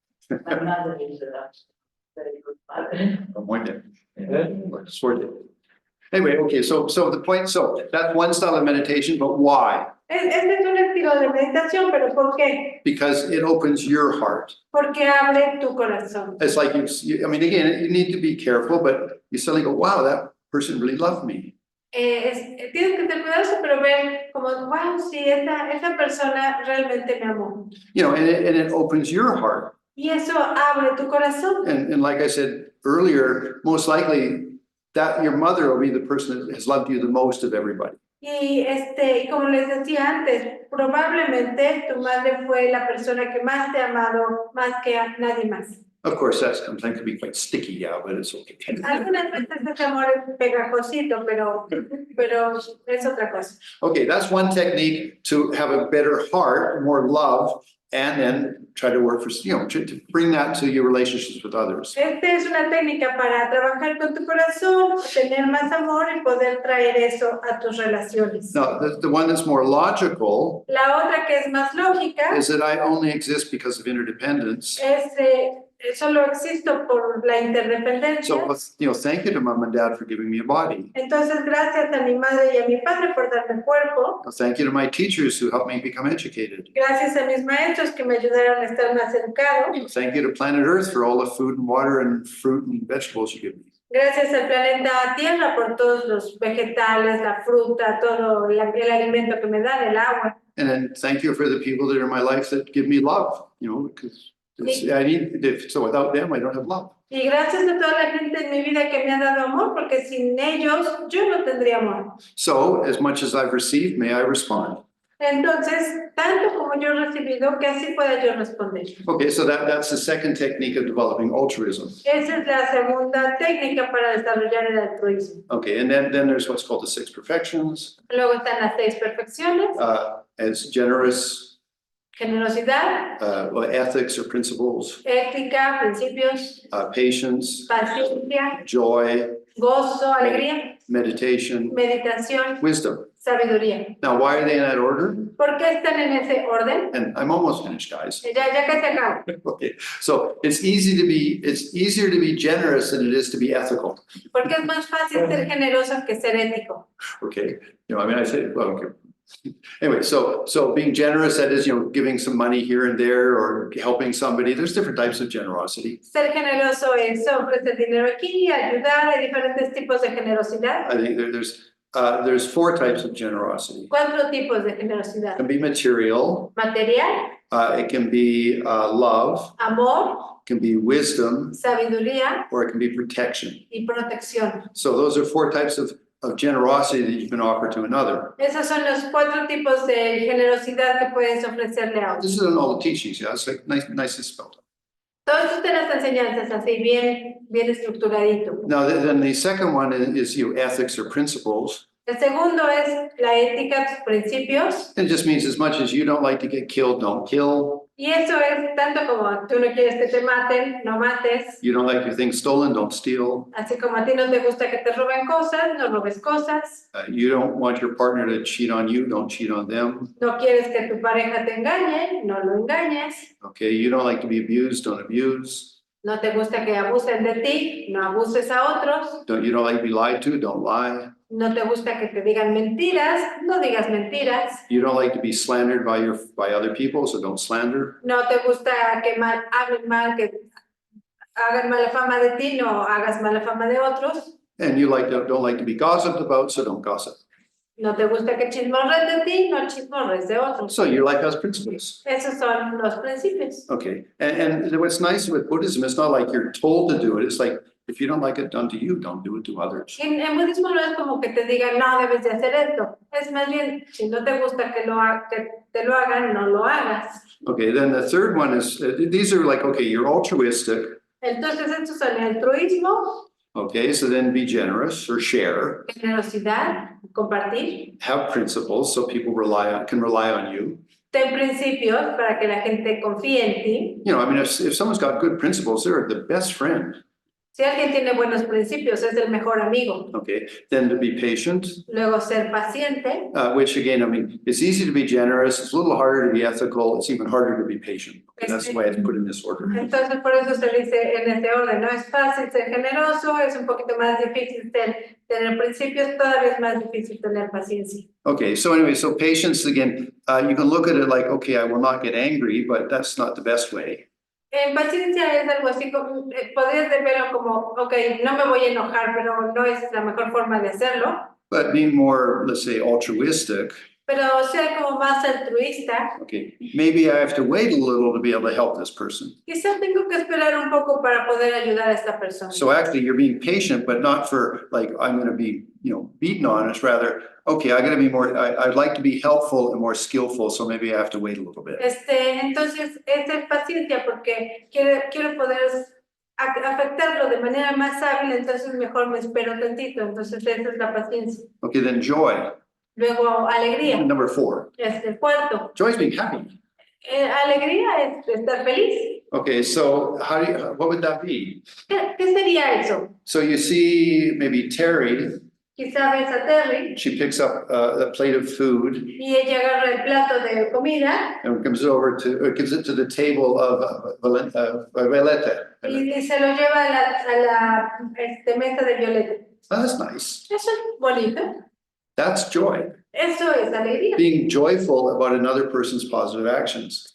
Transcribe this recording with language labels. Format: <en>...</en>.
<en>My mother is a very good mother. One day. Sort it. Anyway, okay, so the point, so that's one style of meditation, but why?</en> <es>Este es un estilo de meditación, pero ¿por qué?</es> <en>Because it opens your heart.</en> <es>Porque abre tu corazón.</es> <en>It's like I mean, again, you need to be careful, but you suddenly go, wow, that person really loved me.</en> <es>Tienes que tener cuidado, pero ver como, wow, sí, esa persona realmente me amó.</es> <en>You know, and it opens your heart.</en> <es>Y eso abre tu corazón.</es> <en>And like I said earlier, most likely that your mother will be the person that has loved you the most of everybody.</en> <es>Y como les decía antes, probablemente tu madre fue la persona que más te ha amado, más que a nadie más.</es> <en>Of course, that sometimes can be quite sticky, yeah, but it's okay.</en> <es>Algunas veces ese amor es pegajosito, pero es otra cosa.</es> <en>Okay, that's one technique to have a better heart, more love, and then try to work for, to bring that to your relationships with others.</en> <es>Es una técnica para trabajar con tu corazón, tener más amor y poder traer eso a tus relaciones.</es> <en>Now, the one that's more logical</en> <es>La otra que es más lógica</es> <en>is that I only exist because of interdependence.</en> <es>es solo existo por la interdependencia.</es> <en>So, thank you to mom and dad for giving me a body.</en> <es>Entonces, gracias a mi madre y a mi padre por darme cuerpo.</es> <en>Thank you to my teachers who helped me become educated.</en> <es>Gracias a mis maestros que me ayudaron a estar más educado.</es> <en>Thank you to planet Earth for all the food and water and fruit and vegetables you give me.</en> <es>Gracias al planeta Tierra por todos los vegetales, la fruta, todo el alimento que me dan, el agua.</es> <en>And then thank you for the people that are in my life that give me love, because so without them, I don't have love.</en> <es>Y gracias a toda la gente en mi vida que me ha dado amor, porque sin ellos yo no tendría amor.</es> <en>So as much as I've received, may I respond.</en> <es>Entonces, tanto como yo he recibido, que así pueda yo responder.</es> <en>Okay, so that's the second technique of developing altruism.</en> <es>Esa es la segunda técnica para desarrollar el altruismo.</es> <en>Okay, and then there's what's called the 6 perfections.</en> <es>Luego están las 6 perfecciones,</es> <en>As generous,</en> <es>generosidad,</es> <en>ethics or principles,</en> <es>ética, principios,</es> <en>patience,</en> <es>paciencia,</es> <en>joy,</en> <es>gozo, alegría,</es> <en>meditation,</en> <es>meditación,</es> <en>wisdom.</en> <es>sabiduría.</es> <en>Now, why are they in that order?</en> <es>¿Por qué están en ese orden?</es> <en>And I'm almost finished, guys.</en> <es>Ya casi acabo.</es> <en>Okay, so it's easier to be generous than it is to be ethical.</en> <es>Porque es más fácil ser generoso que ser ético.</es> <en>Okay, I say, well, okay. Anyway, so being generous, that is, giving some money here and there or helping somebody. There's different types of generosity.</en> <es>Ser generoso es ofrecer dinero aquí, ayudar, hay diferentes tipos de generosidad.</es> <en>I think there's 4 types of generosity.</en> <es>4 tipos de generosidad.</es> <en>It can be material,</en> <es>Material,</es> <en>it can be love,</en> <es>amor,</es> <en>it can be wisdom,</en> <es>sabiduría</es> <en>or it can be protection.</en> <es>y protección.</es> <en>So those are 4 types of generosity that you can offer to another.</en> <es>Esos son los 4 tipos de generosidad que puedes ofrecerle a otro.</es> <en>This is in all the teachings, yeah, it's like nicely spelled.</en> <es>Todo esto de las enseñanzas así bien estructuradito.</es> <en>Now, then the second one is ethics or principles.</en> <es>El segundo es la ética, tus principios.</es> <en>It just means as much as you don't like to get killed, don't kill.</en> <es>Y eso es tanto como tú no quieres que te maten, no mates.</es> <en>You don't like your things stolen, don't steal.</en> <es>Así como a ti no te gusta que te roben cosas, no robes cosas.</es> <en>You don't want your partner to cheat on you, don't cheat on them.</en> <es>No quieres que tu pareja te engañe, no lo engañes.</es> <en>Okay, you don't like to be abused, don't abuse.</en> <es>No te gusta que abusen de ti, no abuses a otros.</es> <en>You don't like to be lied to, don't lie.</en> <es>No te gusta que te digan mentiras, no digas mentiras.</es> <en>You don't like to be slandered by other people, so don't slander.</en> <es>No te gusta que hablen mal, que hagan mala fama de ti, no hagas mala fama de otros.</es> <en>And you don't like to be gossiped about, so don't gossip.</en> <es>No te gusta que chismorren de ti, no chismorres de otros.</es> <en>So you're like us principles.</en> <es>Esos son los principios.</es> <en>Okay, and what's nice with Buddhism, it's not like you're told to do it. It's like, if you don't like it done to you, don't do it to others.</en> <es>En budismo no es como que te digan, no, debes de hacer esto. Es más bien, si no te gusta que te lo hagan, no lo hagas.</es> <en>Okay, then the third one is, these are like, okay, you're altruistic.</en> <es>Entonces, estos son el altruismo,</es> <en>Okay, so then be generous or share.</en> <es>generosidad, compartir.</es> <en>Have principles so people can rely on you.</en> <es>Ten principios para que la gente confíe en ti.</es> <en>If someone's got good principles, they're the best friend.</en> <es>Si alguien tiene buenos principios, es el mejor amigo.</es> <en>Okay, then to be patient,</en> <es>Luego, ser paciente.</es> <en>which again, it's easy to be generous. It's a little harder to be ethical. It's even harder to be patient. Okay, that's why it's put in this order.</en> <es>Entonces, por eso se dice en este orden, no es fácil ser generoso, es un poquito más difícil tener principios, todavía es más difícil tener paciencia.</es> <en>Okay, so anyway, so patience again, you can look at it like, okay, I will not get angry, but that's not the best way.</en> <es>En paciencia es algo así, podrías verlo como, ok, no me voy a enojar, pero no es la mejor forma de hacerlo.</es> <en>But being more, let's say, altruistic,</en> <es>Pero ser como más altruista,</es> <en>okay, maybe I have to wait a little to be able to help this person.</en> <es>quizás tengo que esperar un poco para poder ayudar a esta persona.</es> <en>So actually, you're being patient, but not for like, I'm going to be, beaten on. It's rather, okay, I got to be more, I'd like to be helpful and more skillful, so maybe I have to wait a little bit.</en> <es>Entonces, es paciencia porque quiero poder afectarlo de manera más hábil, entonces mejor me espero tantito. Entonces, esa es la paciencia.</es> <en>Okay, then joy,</en> <es>Luego, alegría.</es> <en>number 4.</en> <es>El cuarto.</es> <en>Joy is being happy.</en> <es>Alegría es estar feliz.</es> <en>Okay, so what would that be?</en> <es>¿Qué sería eso?</es> <en>So you see maybe Terry,</en> <es>Quizá ves a Terry</es> <en>she picks up a plate of food</en> <es>y ella agarra el plato de comida</es> <en>and gives it to the table of Violeta.</en> <es>y se lo lleva a la mesa de Violeta.</es> <en>Oh, that's nice.</en> <es>Eso es bonito.</es> <en>That's joy.</en> <es>Eso es alegría.</es> <en>Being joyful about another person's positive actions.</en>